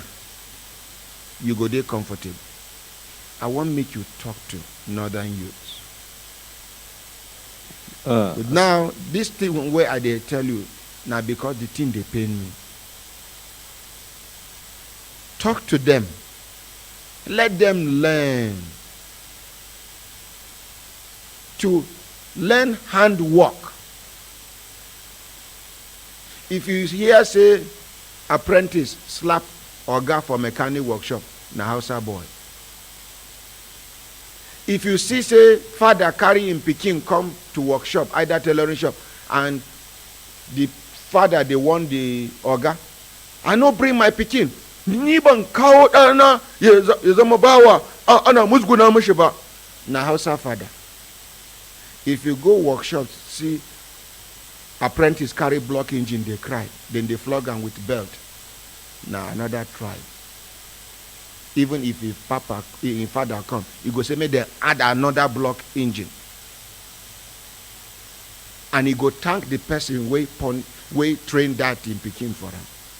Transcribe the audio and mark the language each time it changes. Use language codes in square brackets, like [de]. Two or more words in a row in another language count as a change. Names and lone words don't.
[pcm] You go there comfortable. I want make you talk to northern youths. Now, this thing where I they tell you, now because the thing they pay me. Talk to them. Let them learn. To learn handwork. If you hear say apprentice slap oga for mechanic workshop, na Hausa boy. If you see say father carry him pikin come to workshop, either tailoring shop, and the father they want the oga, I no bring my pikin. [ha] Niban kawo dana ya zama bawa ana musguna mishi ba. [pcm] Na Hausa father. If you go workshops, see apprentice carry block engine, they cry. Then they flog them with belt. Now another tribe. Even if father come, he go say, may they add another block engine. And he go thank the person way train that in Peking for him.